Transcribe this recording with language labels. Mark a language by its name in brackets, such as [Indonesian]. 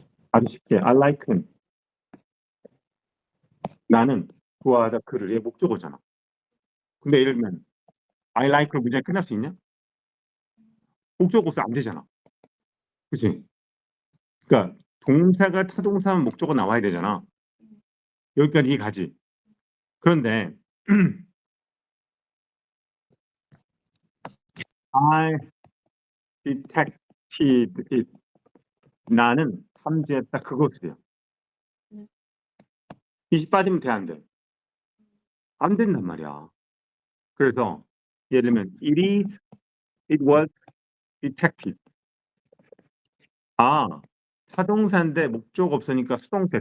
[Korean] 아주 쉽게 I like는 나는 좋아하다 그를 얘 목적어잖아. 근데 예를 들면 I like로 문장이 끝날 수 있냐? 목적어 없어 안 되잖아. 그치? 그러니까 동사가 타동사면 목적어 나와야 되잖아. 여기까지 가지. 그런데 [English] I detected it. [Korean] 나는 탐지했다 그것을요. 이시 빠지면 돼, 안 돼? 안 된단 말이야. 그래서 예를 들면 [English] it was detected. [Korean] 아, 타동사인데 목적 없으니까 수동태.